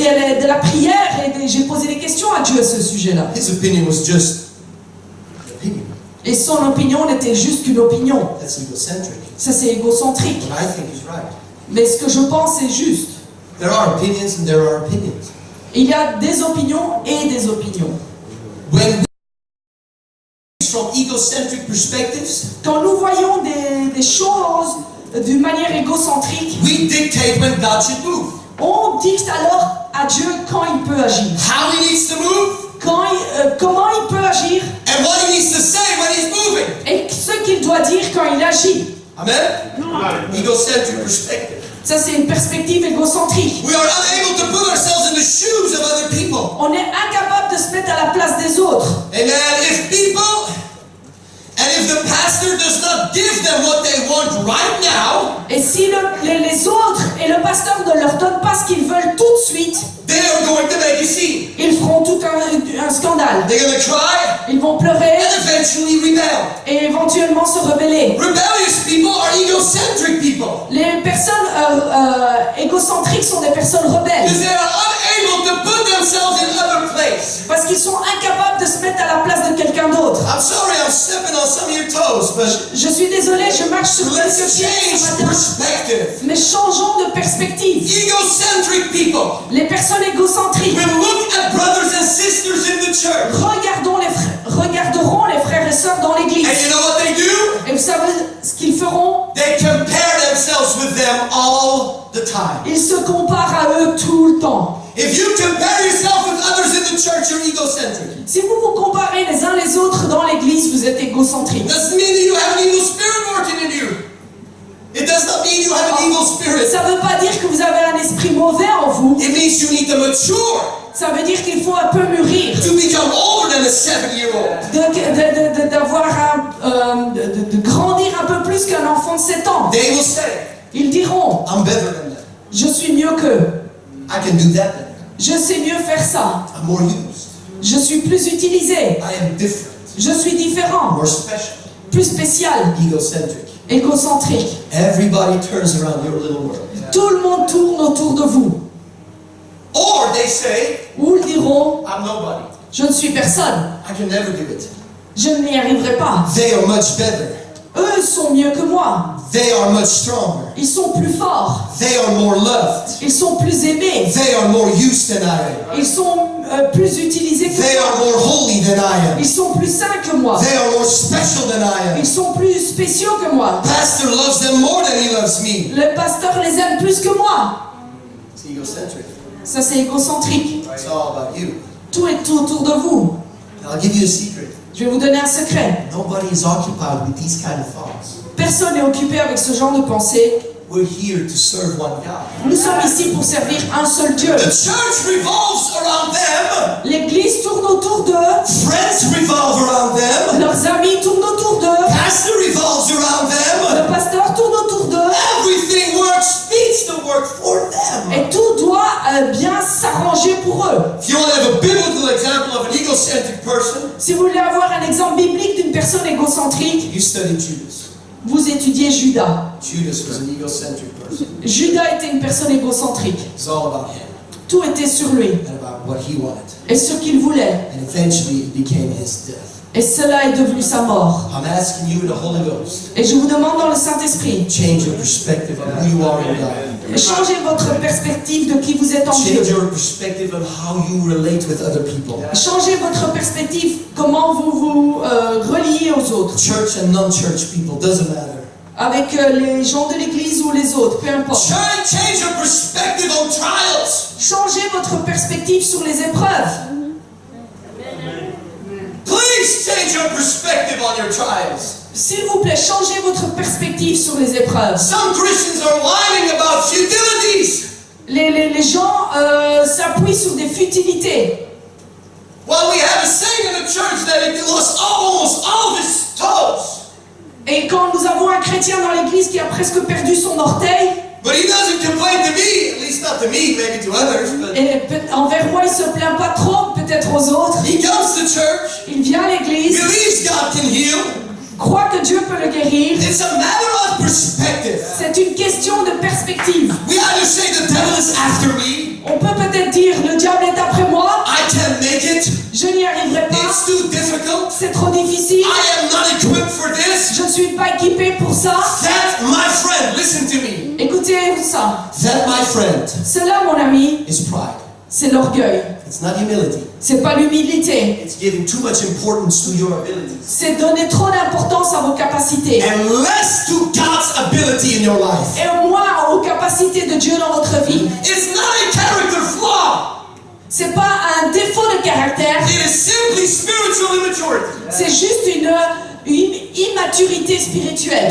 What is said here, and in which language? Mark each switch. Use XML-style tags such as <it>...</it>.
<fr>Et de la prière, et j'ai posé des questions à Dieu à ce sujet-là.</fr> <en>His opinion was just an opinion.</en> <fr>Et son opinion n'était juste qu'une opinion.</fr> <en>That's egocentric.</en> <fr>Ça, c'est égocentrique.</fr> <en>What I think is right.</en> <fr>Mais ce que je pense, c'est juste.</fr> <en>There are opinions and there are opinions.</en> <fr>Il y a des opinions et des opinions.</fr> <en>When we from egocentric perspectives,</en> <fr>Quand nous voyons des choses d'une manière égocentrique,</fr> <en>we dictate when God should move.</en> <fr>on dicte alors à Dieu quand il peut agir.</fr> <en>How He needs to move</en> <fr>Comment il peut agir</fr> <en>and what He needs to say when He's moving.</en> <fr>et ce qu'il doit dire quand il agit.</fr> <en>Amen? Egocentric perspective.</en> <fr>Ça, c'est une perspective égocentrique.</fr> <en>We are unable to put ourselves in the shoes of other people.</en> <fr>On est incapable de se mettre à la place des autres.</fr> <en>Amen. If people and if the pastor does not give them what they want right now,</en> <fr>Et si les autres et le pasteur ne leur donnent pas ce qu'ils veulent tout de suite,</fr> <en>they are going to make a scene.</en> <fr>ils feront tout un scandale.</fr> <en>They're going to cry</en> <fr>Ils vont pleurer</fr> <en>and eventually rebel.</en> <fr>et éventuellement se rebeller.</fr> <en>Rebellious people are egocentric people.</en> <fr>Les personnes égocentriques sont des personnes rebelles</fr> <en>Because they are unable to put themselves in other place.</en> <fr>parce qu'ils sont incapables de se mettre à la place de quelqu'un d'autre.</fr> <en>I'm sorry I'm stepping on some of your toes, but</en> <fr>Je suis désolée, je marche sur</fr> <en>let's</en> <fr>quelques pieds</fr> <en>change</en> <fr>ce matin.</fr> <en>perspective.</en> <fr>Mais changeons de perspective.</fr> <en>Egocentric people</en> <fr>Les personnes égocentriques</fr> <en>will look at brothers and sisters in the church.</en> <fr>regarderont les frères et sœurs dans l'église.</fr> <en>And you know what they do?</en> <fr>Et vous savez ce qu'ils feront?</fr> <en>They compare themselves with them all the time.</en> <fr>Ils se comparent à eux tout le temps.</fr> <en>If you compare yourself with others in the church, you're egocentric.</en> <fr>Si vous vous comparez les uns les autres dans l'église, vous êtes égocentrique.</fr> <en>It doesn't mean that you have an evil spirit working in you. It does not mean you have an evil spirit.</en> <fr>Ça ne veut pas dire que vous avez un esprit mauvais en vous.</fr> <en>It means you need to mature</en> <fr>Ça veut dire qu'il faut un peu mûrir.</fr> <en>to become older than a 7-year-old.</en> <fr>De grandir un peu plus qu'un enfant de 7 ans.</fr> <en>They will say,</en> <fr>Ils diront,</fr> <en>I'm better than that.</en> <fr>je suis mieux qu'eux.</fr> <en>I can do that better.</en> <fr>Je sais mieux faire ça.</fr> <en>I'm more used.</en> <fr>Je suis plus utilisé.</fr> <en>I am different.</en> <fr>Je suis différent.</fr> <en>More special.</en> <fr>plus spécial,</fr> <en>egocentric.</en> <fr>égocentrique.</fr> <en>Everybody turns around your little world.</en> <fr>Tout le monde tourne autour de vous.</fr> <en>Or they say,</en> <fr>Ou ils diront,</fr> <en>I'm nobody.</en> <fr>je ne suis personne,</fr> <en>I can never do it.</en> <fr>je n'y arriverai pas.</fr> <en>They are much better.</en> <fr>Eux sont mieux que moi,</fr> <en>They are much stronger.</en> <fr>ils sont plus forts,</fr> <en>They are more loved.</en> <fr>ils sont plus aimés,</fr> <en>They are more used than I am.</en> <fr>ils sont plus utilisés que</fr> <en>They are</en> <fr>moi,</fr> <en>more holy than I am.</en> <fr>ils sont plus saints que moi,</fr> <en>They are more special than I am.</en> <fr>ils sont plus spéciaux que moi.</fr> <en>Pastor loves them more than he loves me.</en> <fr>Le pasteur les aime plus que moi.</fr> <en>It's egocentric.</en> <fr>Ça c'est égocentrique.</fr> <en>It's all about you.</en> <fr>Tout est tout autour de vous.</fr> <en>I'll give you a secret.</en> <fr>Je vais vous donner un secret.</fr> <en>Nobody is occupied with these kind of thoughts.</en> <fr>Personne n'est occupé avec ce genre de pensée.</fr> <en>We're here to serve one God.</en> <fr>Nous sommes ici pour servir un seul Dieu.</fr> <en>The church revolves around them.</en> <fr>L'église tourne autour d'eux.</fr> <en>Friends revolve around them.</en> <fr>Leurs amis tournent autour d'eux.</fr> <en>Pastor revolves around them.</en> <fr>Le pasteur tourne autour d'eux.</fr> <en>Everything needs to work for them.</en> <fr>Et tout doit bien s'arranger pour eux.</fr> <en>If you want to have a biblical example of an egocentric person,</en> <fr>Si vous voulez avoir un exemple biblique d'une personne égocentrique,</fr> <en>you study Judas.</en> <fr>vous étudiez Judas.</fr> <en>Judas was an egocentric person.</en> <fr>Judas était une personne égocentrique.</fr> <en>It's all about him</en> <fr>Tout était sur lui</fr> <en>and about what he wanted.</en> <fr>et ce qu'il voulait.</fr> <en>And eventually it became his death.</en> <fr>Et cela est devenu sa mort.</fr> <en>I'm asking you in the Holy Ghost,</en> <fr>Et je vous demande dans le Saint-Esprit,</fr> <en>change your perspective of who you are in God.</en> <fr>changez votre perspective de qui vous êtes en Dieu.</fr> <en>Change your perspective of how you relate with other people.</en> <fr>Changez votre perspective, comment vous vous reliez aux autres.</fr> <en>Church and non-church people, doesn't matter.</en> <fr>Avec les gens de l'église ou les autres, peu importe.</fr> <en>Change your perspective on trials.</en> <fr>Changez votre perspective sur les épreuves.</fr> <en>Please change your perspective on your trials.</en> <fr>S'il vous plaît, changez votre perspective sur les épreuves.</fr> <en>Some Christians are whining about futilities.</en> <fr>Les gens s'appuient sur des futilités.</fr> <en>Well, we have a saying in the church that he lost almost all of his toes.</en> <fr>Et quand nous avons un chrétien dans l'église qui a presque perdu son orteil,</fr> <en>But he doesn't complain to me, at least not to me, maybe to others. But</en> <fr>et envers moi il se plaint pas trop, peut-être aux autres,</fr> <en>he comes to church,</en> <fr>il vient à l'église,</fr> <en>believes God can heal.</en> <fr>croit que Dieu peut le guérir.</fr> <en>It's a matter of perspective.</en> <fr>C'est une question de perspective.</fr> <en>We either say the devil is after me,</en> <fr>On peut peut-être dire le diable est après moi,</fr> <en>I can't make it,</en> <fr>je n'y arriverai pas,</fr> <en>it's too difficult,</en> <fr>c'est trop difficile,</fr> <en>I am not equipped for this.</en> <fr>je ne suis pas équipé pour ça.</fr> <en>That, my friend, listen to me.</en> <fr>Écoutez ça,</fr> <en>That, my friend,</en> <fr>cela mon ami,</fr> <en>is pride.</en> <fr>c'est l'orgueil,</fr> <en>It's not humility.</en> <fr>c'est pas l'humilité,</fr> <en>It's giving too much importance to your abilities</en> <fr>c'est donner trop d'importance à vos capacités</fr> <en>and less to God's ability in your life.</en> <fr>et moins aux capacités de Dieu dans votre vie.</fr> <en>It's not a character flaw.</en> <fr>C'est pas un défaut de caractère,</fr> <en>It is simply spiritual immaturity.</en> <fr>c'est juste une immaturité spirituelle.</fr>